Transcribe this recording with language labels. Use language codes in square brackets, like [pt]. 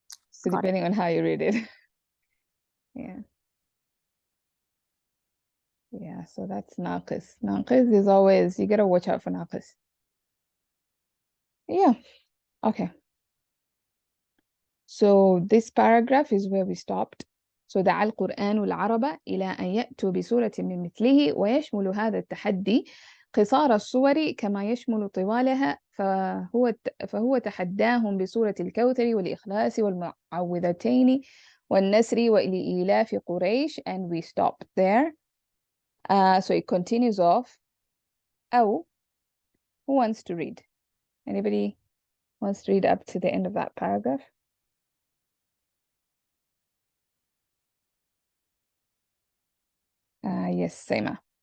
[en] So depending on how you read it. Yeah. Yeah, so that's naqis. Naqis is always, you gotta watch out for naqis. Yeah, okay. So this paragraph is where we stopped. [ar] So دعا القرآن العرب إلى أن يأتوا بسورة من مثله ويشمل هذا التحدي قصار الصور كما يشمل طوالها فهو تحداهم بسورة الكوثر والإخلاص والمعوذتين والنسر وإيلاف قريش, [en] and we stop there. So it continues off. [ar] أو, [en] who wants to read? Anybody wants to read up to the end of that paragraph? Yes, Seima.